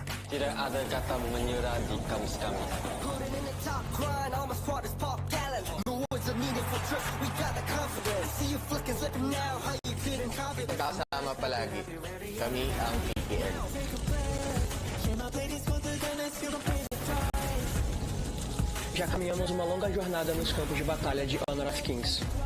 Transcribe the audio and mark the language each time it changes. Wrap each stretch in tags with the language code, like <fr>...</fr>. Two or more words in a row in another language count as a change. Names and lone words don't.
<id>Tidak ada kata menyerah di kamus kami.</id> <tl>Kasama palagi, kami ang PKL.</tl> <pt>Já caminhamos uma longa jornada nos campos de batalha de Honor of Kings.</pt>